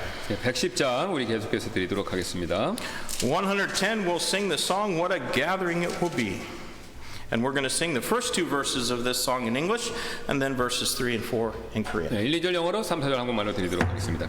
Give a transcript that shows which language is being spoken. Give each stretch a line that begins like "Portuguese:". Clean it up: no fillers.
Korean: 110장 우리 계속해서 드리도록 하겠습니다.
English: 110, we'll sing the song, What a Gathering It Will Be. And we're going to sing the first two verses of this song in English, and then verses 3 and 4 in Korean.
Korean: 네, 1, 2절 영어로 3, 4절 한국말로 드리도록 하겠습니다.